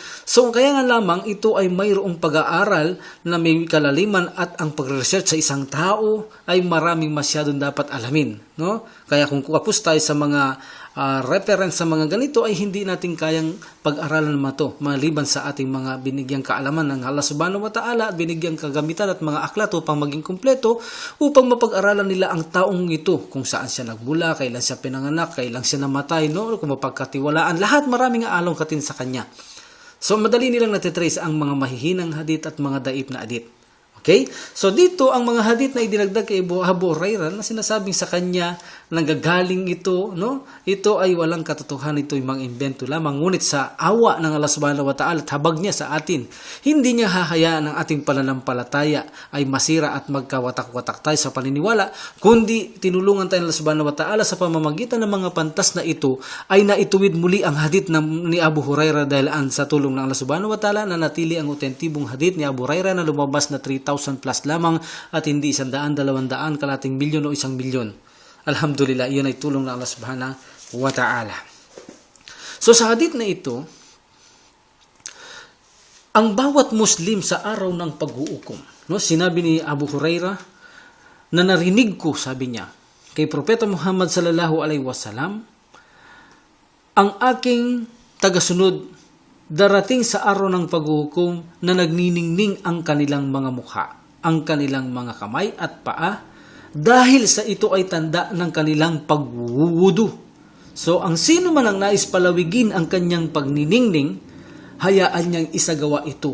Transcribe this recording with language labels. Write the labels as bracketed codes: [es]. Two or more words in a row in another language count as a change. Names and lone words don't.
[tl] So kaya nga lamang ito ay mayroong pag-aaral na may kalaliman at ang pag-research sa isang tao ay maraming masyadong dapat alamin, no? Kaya kung kapos tayo sa mga reference sa mga ganito ay hindi natin kayang pag-aralan naman ito maliban sa ating mga binigyang kaalaman ng Allah [ar] سبحانه وتعالى [tl] at binigyang kagamitan at mga aklat upang maging kumpleto upang mapag-aralan nila ang taong ito, kung saan siya nagmula, kailan siya pinanganak, kailan siya namatay, no? Kung mapagkatiwalaan, lahat maraming aalong katin sa kanya. So madali nilang natitrace ang mga mahihinang hadith at mga daip na hadith. Okay? So dito, ang mga hadith na idinagdag kay Abu Hurairah na sinasabing sa kanya, nanggagaling ito, no? Ito ay walang katotohanan, ito ay mga invento lamang. Ngunit sa awa ng Allah [ar] سبحانه وتعالى [tl] at habag niya sa atin, hindi niya hahayaan ang ating pananampalataya ay masira at magkawatak-watak tayo sa paniniwala, kundi tinulungan tayo ng Allah [ar] سبحانه وتعالى [tl] sa pamamagitan ng mga pantas na ito ay naituwid muli ang hadith ni Abu Hurairah dahil sa tulong ng Allah [ar] سبحانه وتعالى [tl] na natili ang otentibong hadith ni Abu Hurairah na lumabas na 3,000 plus lamang at hindi 100, 200, kalating milyon o 1 milyon. Alhamdulillah, iyon ay tulong ng Allah [ar] سبحانه وتعالى. [tl] So sa hadith na ito, ang bawat Muslim sa araw ng pag-uukom, no, sinabi ni Abu Hurairah na narinig ko, sabi niya, kay Propeta Muhammad [ar] صلى الله عليه وسلم, [tl] ang aking tagasunod darating sa araw ng paghuhukom na nagniningning ang kanilang mga mukha, ang kanilang mga kamay at paa, dahil sa ito ay tanda ng kanilang pagwuwudu. So, ang sino man ang nais palawigin ang kanyang pagniningning, hayaan niyang isagawa ito.